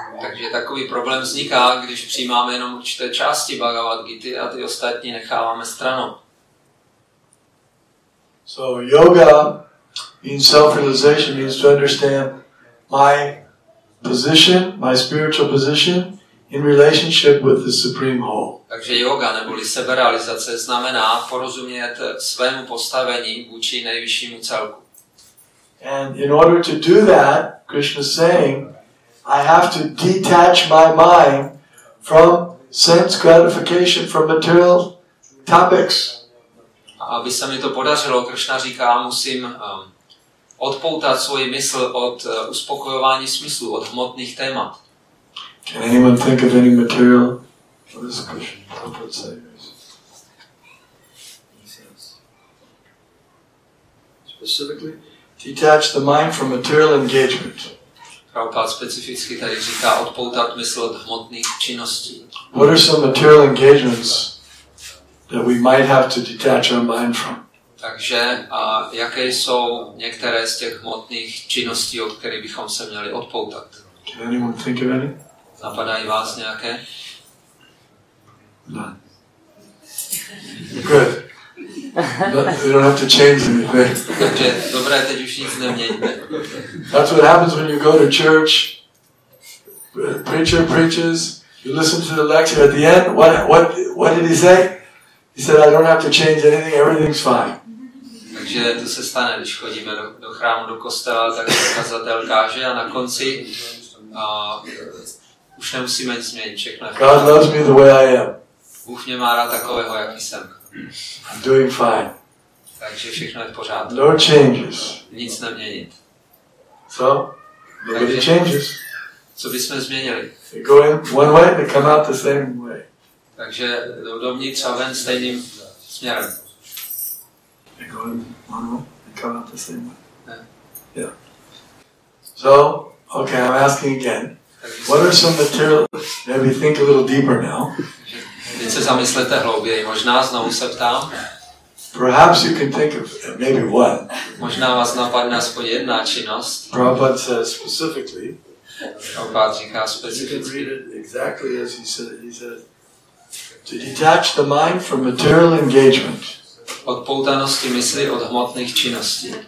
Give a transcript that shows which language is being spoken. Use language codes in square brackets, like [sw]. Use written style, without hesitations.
[cs] Takže takový problém vzniká, když přijímáme jenom určité části Bhagavad Gity a ty ostatní necháváme stranou. [en] So yoga means self-realization, means to understand my position, my spiritual position in relationship with the Supreme Whole. [cs] Takže yoga neboli seberealizace znamená porozumět svému postavení vůči nejvyššímu celku. [en] And in order to do that, Krishna is saying, I have to detach my mind from sense gratification, from material topics. [cs] A aby se mi to podařilo, Krishna říká, musím odpoutat svoji mysl od uspokojování smyslu, od hmotných témat. [en] Can anyone think of any material? What does Krishna say? Specifically, detach the mind from material engagement. [cs] Prabhupada specificky tady říká odpoutat mysl od hmotných činností. [en] What are some material engagements that we might have to detach our mind from? [cs] Takže jaké jsou některé z těch hmotných činností, od kterých bychom se měli odpoutat? [en] Can anyone think of any? [cs] Napadají vás nějaké? [en] None. Good. We don't have to change anything. [cs] Takže dobré, teď už nic neměňte. [en] That's what happens when you go to church. Preacher preaches. You listen to the lecture. At the end, what did he say? He said, I don't have to change anything. Everything's fine. [cs] Takže to se stane, když chodíme do chrámu, do kostela, tak kazatel káže a na konci už nemusíme nic změnit, všechno je. [en] God loves me the way I am. [cs] Bůh mě má rád takového, jaký jsem. [en] I'm doing fine. [cs] Takže všechno je v pořádku. [en] No changes. [cs] Nic neměnit. [en] So, nobody changes. [cs] Co bychom změnili? [en] They go in one way, they come out the same way. [cs] Takže dovnitř a ven stejným směrem. [en] They go in one way, they come out the same way. Yeah. Yeah. So, okay, I'm asking again. What are some material, maybe think a little deeper now. [cs] Teď se zamyslete hlouběji, možná znovu se ptám. [en] Perhaps you can think of maybe one. [cs] Možná vás napadne aspoň jedna činnost. [en] Prabhupada says specifically. [cs] Prabhupada říká [en] You can [cs] specificky. [en] read it exactly as he said. He said, to detach the mind from material engagement. [cs] Odpoutanosti mysli od hmotných činností.